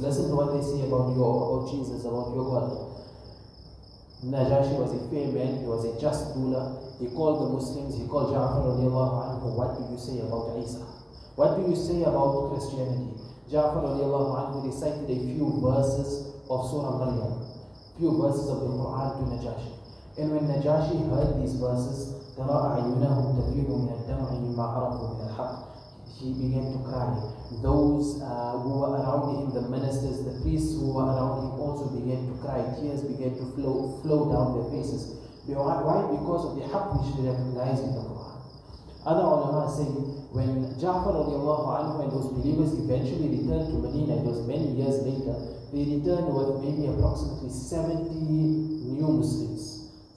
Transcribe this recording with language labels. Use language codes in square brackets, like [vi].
[en] Listen to what they say about Jesus, about your God. Najashi was a fair man. He was a just ruler. He called the Muslims. He called Ja'far radiallahu anhu. What do you say about Isa? What do you say about Christianity? Ja'far radiallahu anhu recited a few verses of Surah Maryam, few verses of the Quran to Najashi. And when Najashi heard these verses, [ar] تَرَى أَعْيُنَهُمْ تَفِيضُ مِنَ الدَّمْعِ مِمَّا عَرَفُوا مِنَ الْحَقِّ. [en] He began to cry. Those who were around him, the ministers, the priests who were around him also began to cry. Tears began to flow down their faces. Why? Because of the haqq which they recognize in the Quran. Other ulama say, when Ja'far radiallahu anhu and those believers eventually returned to Medina, it was many years later, they returned with maybe approximately 70 new Muslims.